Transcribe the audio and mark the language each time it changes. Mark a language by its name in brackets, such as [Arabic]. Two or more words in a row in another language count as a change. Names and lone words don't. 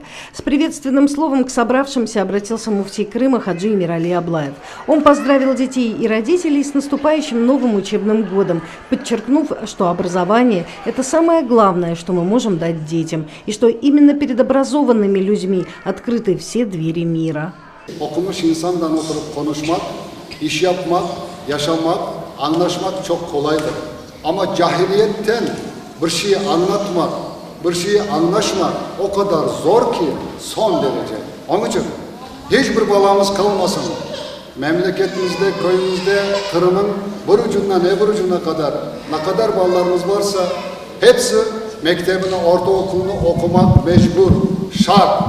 [Russian] С приветственным словом к собравшимся обратился муфтий Крыма Хаджи Мирали Аблаев. Он поздравил детей и родителей с наступающим новым учебным годом, подчеркнув, что образование – это самое главное, что мы можем дать детям, и что именно перед образованными людьми открыты все двери мира. [Crimean Tatar] Okumuş insandan oturup konuşmak, iş yapmak, yaşamak, anlaşmak çok kolaydır. Ama cahiliyetten bir şeyi anlatmak, bir şeyi anlaşmak o kadar zor ki son derece. Onun için hiçbir balamız kalmasın. Memleketimizde, köyümüzde, Kırım'ın bir ucundan öbür ucuna kadar ne kadar ballarımız varsa hepsi mektebini, ortaokulunu okumak mecbur, şart.